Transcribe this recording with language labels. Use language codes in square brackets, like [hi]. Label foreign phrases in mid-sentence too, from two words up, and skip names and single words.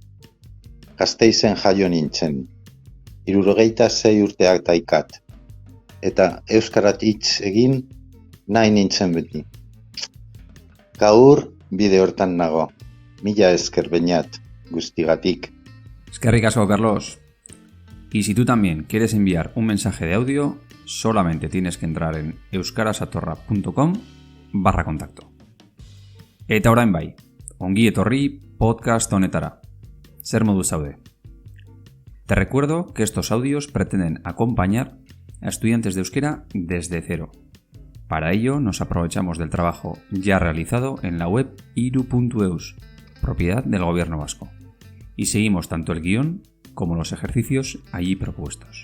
[eu] Gasteizen jaio nintzen, 76 urteak daikat, eta euskarat hitz egin nahi nintzen beti. Gaur bide hortan nago, mila esker Beñat, guztigatik. Eskerrik asko, Carlos. [es] Y si tú también quieres enviar un mensaje de audio, solamente tienes que entrar en euskarasatorra.com/contacto. [eu] Eta orain bai, ongi etorri podcast honetara. Zer modu zaude? [es] Te recuerdo que estos audios pretenden acompañar a estudiantes de euskera desde cero. Para ello nos aprovechamos del trabajo ya realizado en la web iru.eus, propiedad del Gobierno vasco, y seguimos tanto el guión como los ejercicios allí propuestos.